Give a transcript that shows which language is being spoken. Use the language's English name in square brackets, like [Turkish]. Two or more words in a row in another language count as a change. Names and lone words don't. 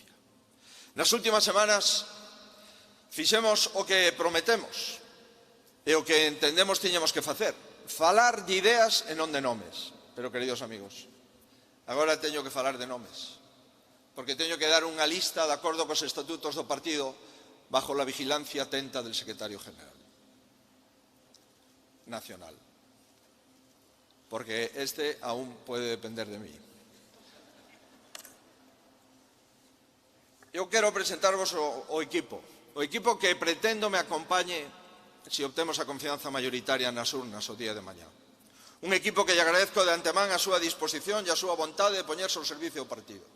[Galician] Nas últimas semanas fixemos o que prometemos e o que entendemos tiñamos que facer, falar de ideas e non de nomes. Pero, queridos amigos, agora teño que falar de nomes, porque teño que dar unha lista de acordo cos estatutos do partido [Spanish] bajo la vigilancia atenta del secretario general nacional. Porque este aún puede depender de mí. [Galician] Eu quero presentarvos o equipo que pretendo me acompañe se obtemos a [Spanish] confianza mayoritaria [Galician] nas urnas o día de mañá. Un equipo que lle agradezco de antemán a súa disposición e a súa vontade de poñerse ao servicio do partido.